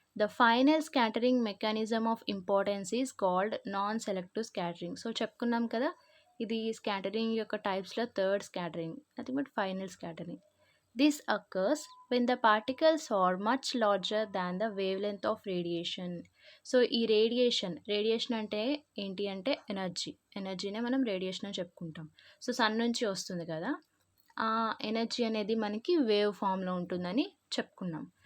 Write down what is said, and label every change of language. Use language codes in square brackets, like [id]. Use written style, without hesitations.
[en] The final scattering mechanism of importance is called non-selective scattering. [te] So చెప్పుకున్నాం కదా, ఇది scattering యొక్క టైప్స్లో third scattering, [en] Nothing but final scattering. This occurs when the particles are much larger than the wavelength of radiation. [te] So ఈ radiation అంటే ఏంటి అంటే ఎనర్జీనే మనం radiation అని చెప్పుకుంటాం. సో సన్ నుంచి వస్తుంది కదా, ఆ ఎనర్జీ అనేది మనకి వేవ్ ఫామ్లో ఉంటుందని చెప్పుకున్నాం.